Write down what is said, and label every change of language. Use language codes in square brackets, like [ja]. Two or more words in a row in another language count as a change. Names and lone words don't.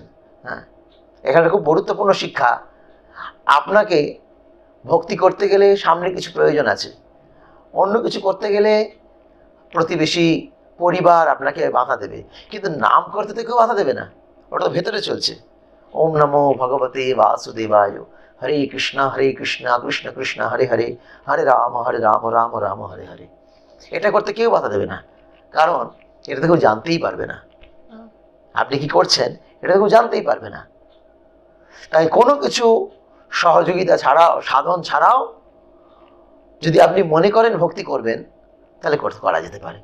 [bn] হ্যাঁ, এখানে খুব গুরুত্বপূর্ণ শিক্ষা। আপনাকে ভক্তি করতে গেলে সামনে কিছু প্রয়োজন আছে, অন্য কিছু করতে গেলে প্রতিবেশী, পরিবার আপনাকে বাধা দেবে, কিন্তু নাম করতে তো কেউ বাধা দেবে না, ওটা তো ভেতরে চলছে। [sa] ওম নমো ভগবতে বাসুদেবায়, হরে কৃষ্ণ কৃষ্ণ কৃষ্ণ হরে হরে, হরে রাম রাম রাম হরে হরে। [bn] এটা করতে কেউ বাধা দেবে না, কারণ এটা তো কেউ জানতেই পারবে না আপনি কি করছেন, এটা তো কেউ জানতেই পারবে না। তাই কোনো কিছু সহযোগিতা ছাড়াও, সাধন ছাড়াও যদি আপনি মনে করেন ভক্তি করবেন, তাহলে করা যেতে পারে।